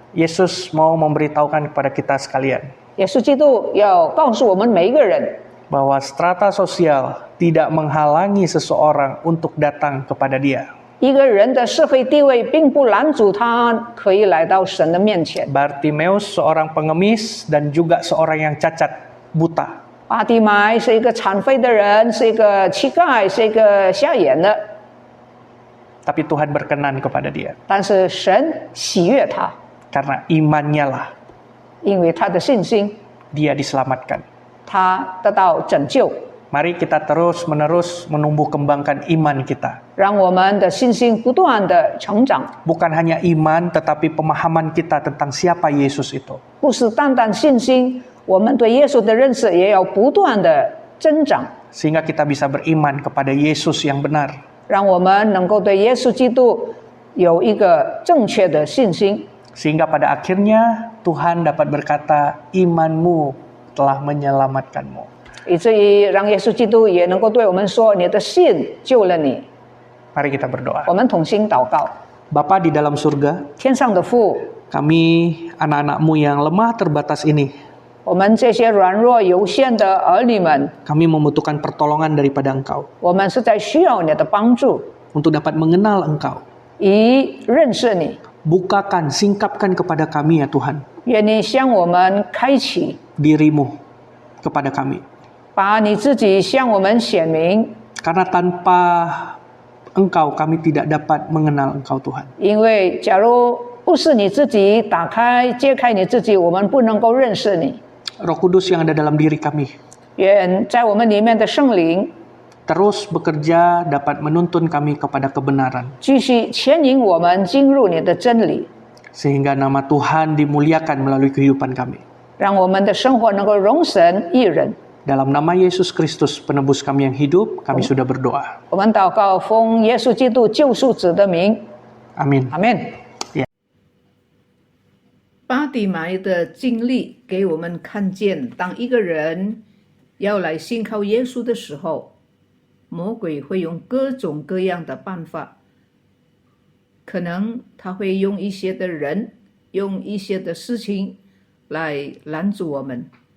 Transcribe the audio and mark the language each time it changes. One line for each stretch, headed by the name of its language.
Indonesian: Yesus mau memberitahukan kepada kita sekalian
Chinese: 耶稣基督要告诉我们每一个人，
Indonesian: bahwa strata sosial tidak menghalangi seseorang untuk datang kepada Dia.
Chinese: 一个人的社会地位并不拦阻他可以来到神的面前。
Indonesian: Bartimeus seorang pengemis dan juga seorang yang cacat buta.
Chinese: 巴底买是一个残废的人，是一个乞丐，是一个瞎眼的，
Indonesian: Tapi Tuhan berkenan kepada dia
Chinese: 但是神喜悦他，
Indonesian: karena imannya lah
Chinese: 因为他的信心，
Indonesian: dia diselamatkan.
Chinese: 他得到拯救。
Indonesian: Mari kita terus-menerus menumbuh kembangkan iman kita.
Chinese: 让我们的信心不断的成长，
Indonesian: Bukan hanya iman tetapi pemahaman kita tentang siapa Yesus itu.
Chinese: 不是单单信心，我们对耶稣的认识也要不断的增长，
Indonesian: Sehingga kita bisa beriman kepada Yesus yang benar.
Chinese: 让我们能够对耶稣基督有一个正确的信心，
Indonesian: Sehingga pada akhirnya Tuhan dapat berkata, imanmu telah menyelamatkanmu.
Chinese: 以至于让耶稣基督也能够对我们说：“你的信救了你。
Indonesian: Mari kita berdoa. ”
Chinese: 我们同心祷告，
Indonesian: Bapa di dalam surga,
Chinese: 天上的父，
Indonesian: kami anak-anak-Mu yang lemah terbatas ini,
Chinese: 我们这些软弱有限的儿女们，
Indonesian: kami membutuhkan pertolongan daripada Engkau
Chinese: 我们实在需要你的帮助，
Indonesian: untuk dapat mengenal Engkau.
Chinese: 以认识你。
Indonesian: Bukakan, singkapkan kepada kami ya Tuhan,
Chinese: 愿你向我们开启，
Indonesian: dirimu kepada kami.
Chinese: 把你自己向我们显明，
Indonesian: Karena tanpa Engkau kami tidak dapat mengenal Engkau Tuhan.
Chinese: 因为假如不是你自己打开、揭开你自己，我们不能够认识你。
Indonesian: Roh Kudus yang ada dalam diri kami
Chinese: 愿在我们里面的圣灵
Indonesian: terus bekerja dapat menuntun kami kepada kebenaran,
Chinese: 继续牵引我们进入你的真理，
Indonesian: sehingga nama Tuhan dimuliakan melalui kehidupan kami.
Chinese: 让我们的生活能够荣神益人。
Indonesian: Dalam nama Yesus Kristus, penebus kami yang hidup, kami sudah berdoa.
Chinese: 我们祷告，奉耶稣基督救赎主的名，
Indonesian: Amin.
Chinese: 阿门。巴底买的经历给我们看见，当一个人要来信靠耶稣的时候，魔鬼会用各种各样的办法，可能他会用一些的人，用一些的事情来拦阻我们。